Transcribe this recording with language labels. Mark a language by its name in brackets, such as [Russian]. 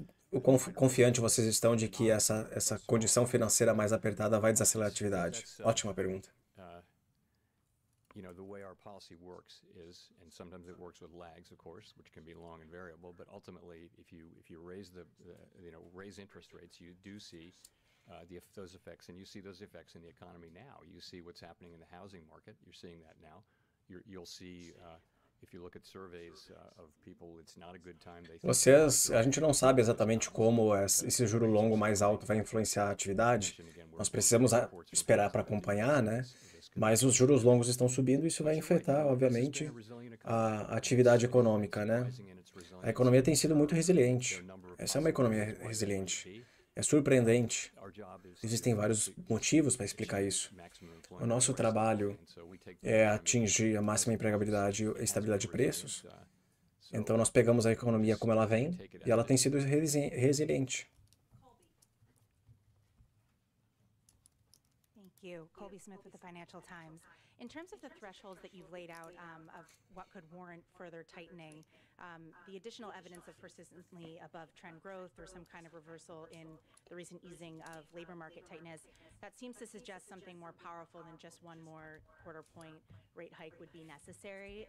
[Portuguese] O quão confiante vocês estão de que essa condição financeira mais apertada vai desacelerar a atividade? Ótima pergunta. [English] The way our policy works is, and sometimes it works with lags, of course, which can be long and variable, but ultimately, if you raise raise interest rates, you do see those effects, and you see those effects in the economy now. You see what's happening in the housing market. You're seeing that now. You'll see. If you look at surveys of people, it's not a good time. [Portuguese] A gente não sabe exatamente como esse juro longo mais alto vai influenciar a atividade. Nós precisamos esperar para acompanhar, né? Mas os juros longos estão subindo e isso vai afetar, obviamente, a atividade econômica, né? A economia tem sido muito resiliente. Essa é uma economia resiliente. É surpreendente. Existem vários motivos para explicar isso. O nosso trabalho é atingir a máxima empregabilidade e estabilidade de preços. Então, nós pegamos a economia como ela vem e ela tem sido resiliente. [English] Colby Smith with the Financial Times. In terms of the thresholds that you've laid out of what could warrant further tightening, the additional evidence of persistently above trend growth or some kind of reversal in the recent easing of labor market tightness, that seems to suggest something more powerful than just one more quarter point rate hike would be necessary.